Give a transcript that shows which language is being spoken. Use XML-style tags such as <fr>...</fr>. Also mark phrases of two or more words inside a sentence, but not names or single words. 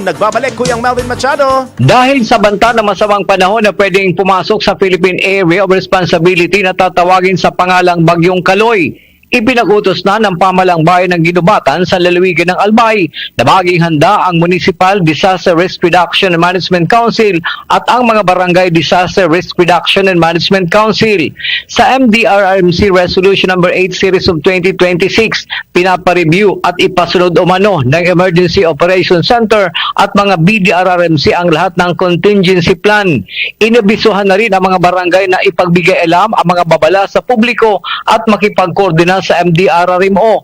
<tl>Nagbabalik Kuyang Melvin Machado. Dahil sa banta ng masamang panahon na pwedeng pumasok sa Philippine Area of Responsibility na tatawagin sa pangalang Bagyong Kaloy, ipinag-utos na ng pamahalang bayan ng Ginubatan sa lalawigan ng Albay na maging handa ang Municipal Disaster Risk Reduction and Management Council at ang mga Barangay Disaster Risk Reduction and Management Council. Sa MDRRMC Resolution No. 8 Series of 2026, pinapareview at ipasunod umano ng Emergency Operations Center at mga BDRRMC ang lahat ng</tl> <en>contingency plan.</en> <tl>Inabisuhan na rin ang mga barangay na ipagbigay alam ang mga babala sa publiko at makipagkoordinasyon sa MDRRMO.</tl>